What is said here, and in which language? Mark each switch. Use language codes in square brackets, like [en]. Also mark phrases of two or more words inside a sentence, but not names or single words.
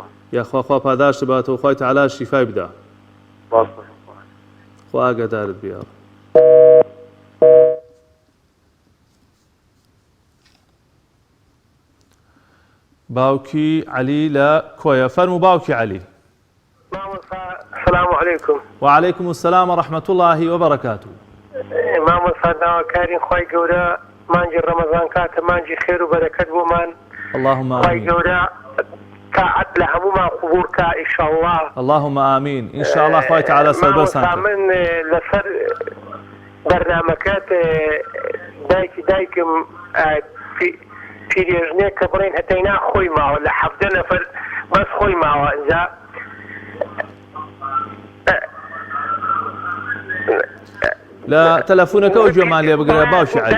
[ckb] یاخوا خوا پاداشتی باتەوە خوای تەعالا شیفای بدا باشە خوا ئاگادارت بێ باوکی عەلی لە کۆیە فەرموو باوکی عەلی [ar] السلام عليكم وعليكم السلام ورحمة الله وبركاته [ckb] مامۆستا داواکارین خوای گەورە مانجی ڕەمەزان کاتە مانجی خێر و بەرەکەت بۆمان [ar] اللهم [ckb] خوای [ar] آمين [ckb] گەورە تاعەت لە هەمومان قبول کە ئینشاءڵڵا [ar] اللهم آمين إن شاء الله [ckb] خوای تعالى سەربەرسان مامۆستا من لەسەر بەرنامەکەت دایکم پیرێژنێک کە بڕین هەتەینا خۆی ماوە لە 17 نەفەر بەس خۆی ماوە ئەنجا لە تەلەفۆنەکەەوە گوێمان لێ بگرە باوکی عەلی